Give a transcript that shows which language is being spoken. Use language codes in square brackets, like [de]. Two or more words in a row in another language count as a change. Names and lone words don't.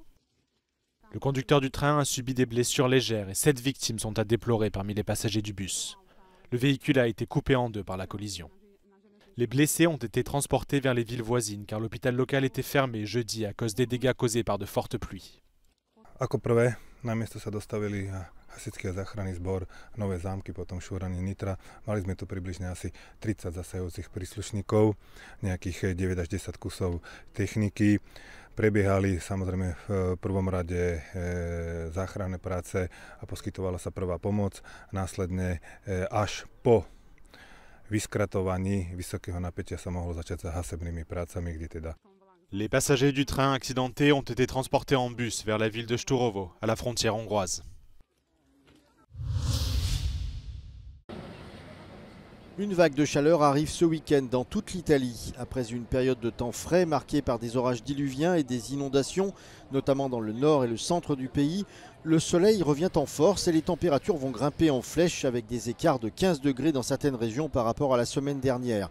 [fr] Le conducteur du train a subi des blessures légères et 7 victimes sont à déplorer parmi les passagers du bus. Le véhicule a été coupé en deux par la collision. Les blessés ont été transportés vers les villes voisines car l'hôpital local était fermé jeudi à cause des dégâts causés par de fortes pluies. [sk] Ako prvé, na miesto sa dostavili hasičský a záchranný zbor Nové Zámky, potom šúranie Nitra. Mali sme tu približne asi 30 zasahujúcich príslušníkov, nejakých 9 až 10 kusov techniky. Prebiehali samozrejme v prvom rade záchranné práce a poskytovala sa prvá pomoc. Následne až po vyskratovaní vysokého napätia sa mohlo začať s hasebnými prácami, kde teda [fr] Les passagers du train accidenté ont été transportés en bus vers la ville de Sturovo, à la frontière hongroise. Une vague de chaleur arrive ce week-end dans toute l'Italie. Après une période de temps frais marquée par des orages diluviens et des inondations, notamment dans le nord et le centre du pays, Le soleil revient en force et les températures vont grimper en flèche avec des écarts de 15 degrés dans certaines régions par rapport à la semaine dernière.